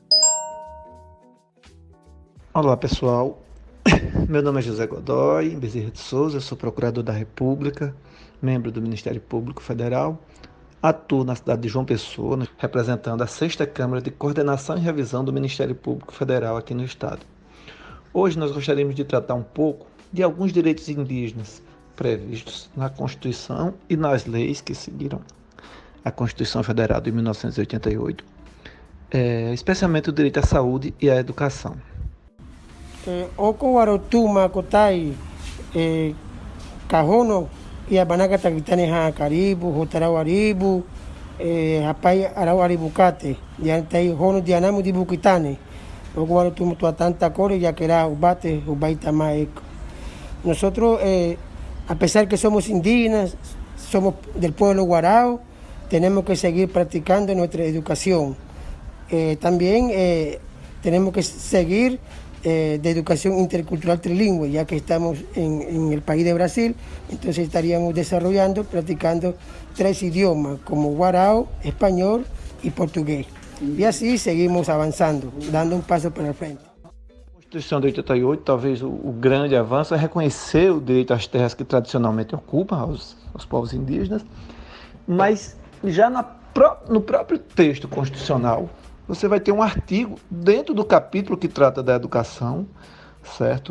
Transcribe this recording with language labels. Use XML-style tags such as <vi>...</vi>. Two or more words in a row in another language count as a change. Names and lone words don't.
<pt>Olá pessoal, meu nome é José Godoy Bezerra de Souza, eu sou procurador da República, membro do Ministério Público Federal, atuo na cidade de João Pessoa, representando a 6ª Câmara de Coordenação e Revisão do Ministério Público Federal aqui no Estado. Hoje nós gostaríamos de tratar um pouco de alguns direitos indígenas previstos na Constituição e nas leis que seguiram a Constituição Federal de 1988, especialmente o direito à saúde e à educação.</pt> <wba>Oko warotuma kotai kahono ia banaka takitane ha karibu hotarau aribu hapai arau aribu kate ya tai hono dianamu di bukitane oko warotuma tua tanta core ya quera ubate ubaita maeko.</wba> <es>Nosotros a pesar que somos indígenas, somos del pueblo Uarau, tenemos que seguir practicando nuestra educación. También tenemos que seguir de educación intercultural trilingüe, ya que estamos en el país de Brasil, entonces estaríamos desarrollando, practicando 3 idiomas, como Uarau, español y portugués.</es> <pt>E assim seguimos avançando, dando um passo para frente. A Constituição de 88, talvez o grande avanço é reconhecer o direito às terras que tradicionalmente ocupam aos povos indígenas, mas já no próprio texto constitucional, você vai ter um artigo dentro do capítulo que trata da educação, certo?</pt>